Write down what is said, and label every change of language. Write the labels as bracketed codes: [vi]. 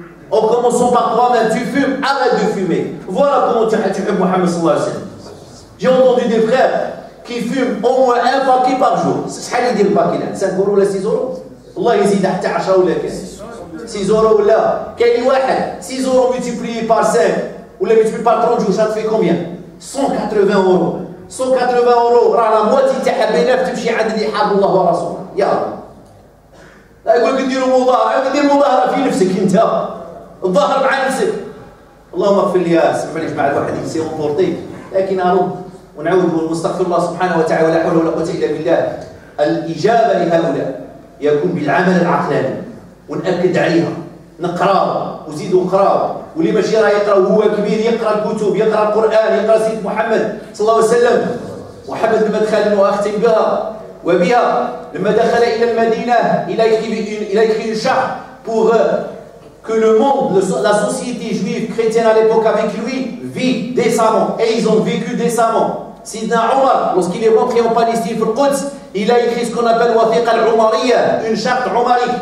[fr] En commençant par toi-même, tu fumes, arrête de fumer. Voilà comment tu aimes Mohammed sallallahu alayhi wa sallam. J'ai entendu des frères qui fument au moins un paquet par jour. C'est ce qu'il dit le paquet là, 5 euros ou 6 euros. Allah [ar] يزيد حتى 10 ولا 6 euros ولا كاين واحد [fr] 6 euros multiplié par 5 ou multiplié par 30 jours, ça te fait combien? 180 euros. [ar] 180 euros راه [fr] la moitié [ar] تاعها بينك تمشي عند اللي حاب الله ورسوله. يا الله. لا يقول لك نديروا مظاهرة، دير مظاهرة في نفسك أنت. الظاهر مع نفسك. اللهم اغفر لي سمح لي مع الواحد يسير بورتي، لكن أرد ونعود ونستغفر الله سبحانه وتعالى ولا حول ولا قوة إلا بالله. الإجابة لهؤلاء يكون بالعمل العقلاني ونأكد عليها. نقراو وزيدوا نقراو، واللي ماشي راه يقرا وهو كبير يقرا الكتب، يقرا القرآن، يقرا سيد محمد صلى الله عليه وسلم. محمد لما دخل وأختم بها لما دخل إلى المدينة [fr] il a écrit une charte pour que le monde, la société juive chrétienne à l'époque avec lui vit décemment, et ils ont vécu décemment. Sidna Omar, lorsqu'il est rentré en Palestine, il a écrit ce qu'on appelle Wathiqa al-Umariya, une charte omarique.